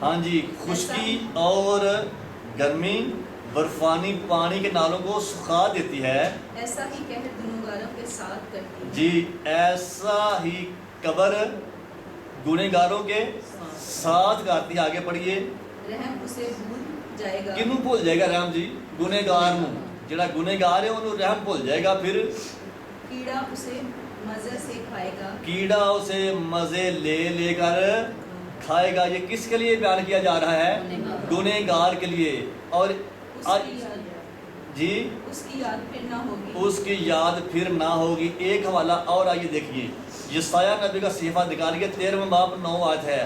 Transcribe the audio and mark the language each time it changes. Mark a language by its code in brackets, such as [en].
[hi] हाँ जी, खुश्की और गर्मी बर्फानी पानी के नालों को सुखा देती है। ऐसा ही कह गुनहगारों के साथ करती है। जी, ऐसा ही कबर गुनहगारों के साथ करती है। आगे पढ़िए। रहम उसे भूल जाएगा। [pa] किनू भूल जाएगा रहम जी? गुनहगार नू। ਜਿਹੜਾ ਗੁਨਹਗਾਰ ਹੈ ਉਹਨੂੰ ਰਹਿਮ ਭੁੱਲ ਜਾਏਗਾ। ਫਿਰ [hi] कीड़ा उसे मजे से खाएगा। कीड़ा उसे मजे ले लेकर खाएगा। ये किसके लिए बयान किया जा रहा है? गुनहगार के लिए। और उसकी याद जी उसकी याद फिर ना होगी। उसकी याद फिर ना होगी। एक हवाला और आइए देखिए, यसाया नबी का सहीफा निकालिए 13वां बाब 9 आयत है।